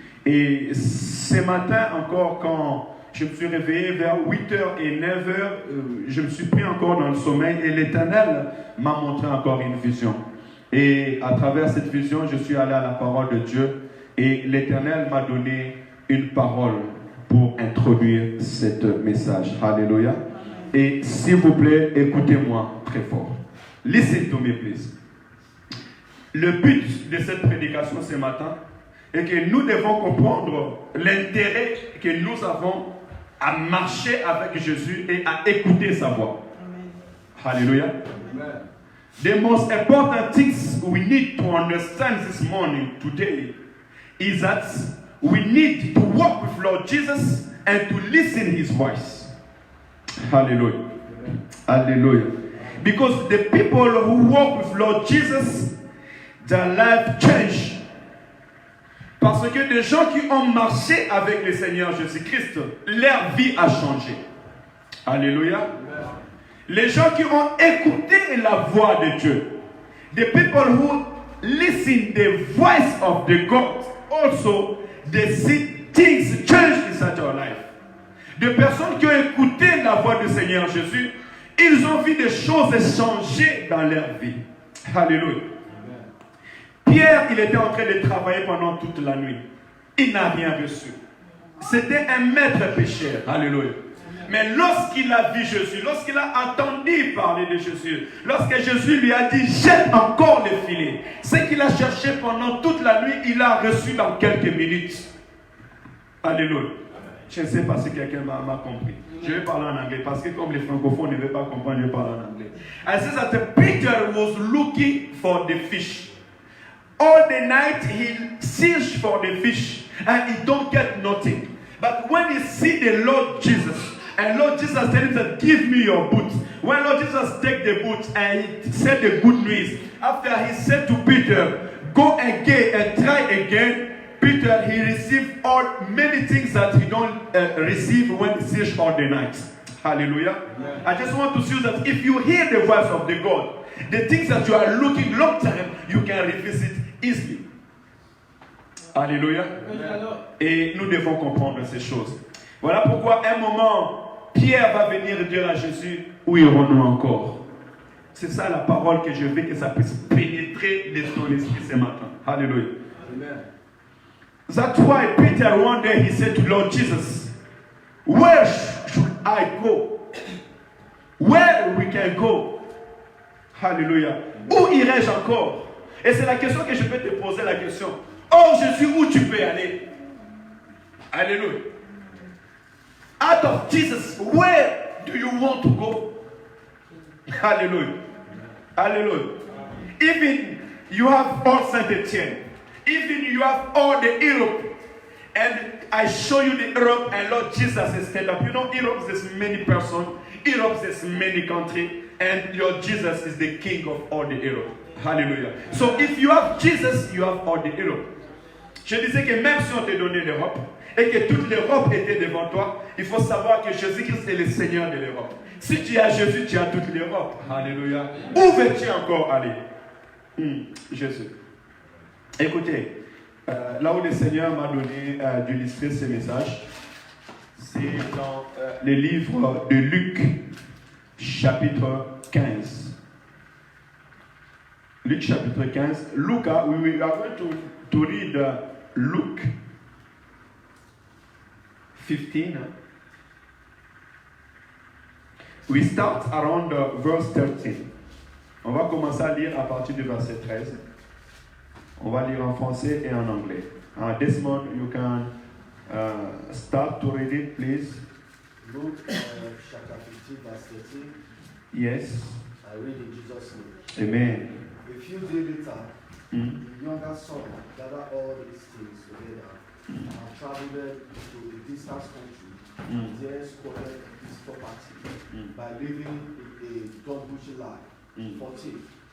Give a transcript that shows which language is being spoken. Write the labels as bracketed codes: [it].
[fr] Et ce matin encore, quand je me suis réveillé vers 8h et 9h, je me suis pris encore dans le sommeil et l'Éternel m'a montré encore une vision. Et à travers cette vision, je suis allé à la parole de Dieu et l'Éternel m'a donné une parole pour introduire ce message. Alléluia. Et s'il vous plaît, écoutez-moi très fort. [en] Listen to me, please. [fr] Le but de cette prédication ce matin est que nous devons comprendre l'intérêt que nous avons à marcher avec Jésus et à écouter sa voix. Amen. Alléluia. Amen. [en] The most important things we need to understand this morning, today, is that we need to walk with Lord Jesus and to listen to his voice. Hallelujah. Hallelujah. Because the people who walk with Lord Jesus, their life changed. [fr] Parce que des gens qui ont marché avec le Seigneur Jésus-Christ, leur vie a changé. Alléluia. Les gens qui ont écouté la voix de Dieu, [en] the people who listen the voice of the God, also they see things change inside your life. [fr] Des personnes qui ont écouté la voix du Seigneur Jésus, ils ont vu des choses changer dans leur vie. Alléluia. Pierre, il était en train de travailler pendant toute la nuit. Il n'a rien reçu. C'était un maître pécheur. Alléluia. Mais lorsqu'il a vu Jésus, lorsqu'il a entendu parler de Jésus, lorsque Jésus lui a dit, jette encore le filet, ce qu'il a cherché pendant toute la nuit, il a reçu dans quelques minutes. Alléluia. Je ne sais pas si quelqu'un m'a compris. Je vais parler en anglais parce que comme les francophones ne veulent pas comprendre, je vais parler en anglais. [en] I says that Peter was looking for the fish. All the night he searched for the fish and he don't get nothing. But when he see the Lord Jesus, and Lord Jesus tell him that give me your boot. When Lord Jesus take the boot and he said the good news, after he said to Peter, go again and try again, Peter, he received many things that he don't receive when he search all the night. Hallelujah. Yeah. I just want to see that if you hear the voice of the God, the things that you are looking long time, you can revisit easily. [fr] Alléluia. Et nous devons comprendre ces choses. Voilà pourquoi un moment, Pierre va venir dire à Jésus, où irons-nous encore? C'est ça la parole que je veux que ça puisse pénétrer ton esprit ce matin. Alléluia. Amen. [en] That's why Peter one day he said to Lord Jesus, where should I go? Where we can go? Hallelujah. [fr] Où irai-je encore? Et c'est la question que je peux te poser la question. Oh Jésus, où tu peux aller? [en] Hallelujah. Out of Jesus, where do you want to go? Hallelujah. Hallelujah. Even you have all Saint-Etienne. Even you have all the Europe, and I show you the Europe, and Lord Jesus is stand up. You know, Europe is many persons, Europe is many countries, and your Jesus is the King of all the Europe. Hallelujah. So if you have Jesus, you have all the Europe. [fr] Je disais que même si on te donnait l'Europe et que toute l'Europe était devant toi, il faut savoir que Jésus-Christ est le Seigneur de l'Europe. Si tu as Jésus, tu as toute l'Europe. Hallelujah. Où veux-tu encore aller? Jésus. Écoutez, là où le Seigneur m'a donné d'illustrer ce message, c'est dans le livre de Luc, chapitre 15. Luc, chapitre 15. [en] Luca, we are going to read Luke 15. We start around verse 13. [fr] On va commencer à lire à partir du verset 13. On va lire en français et en anglais. [en] This month you can start to read it, please. Luke chapter 15, verse 13. Yes. I read in Jesus' name. Amen. A few days later, the younger son gathered all these things together and traveled to a distant country and there squandered his property by living a double life. 14.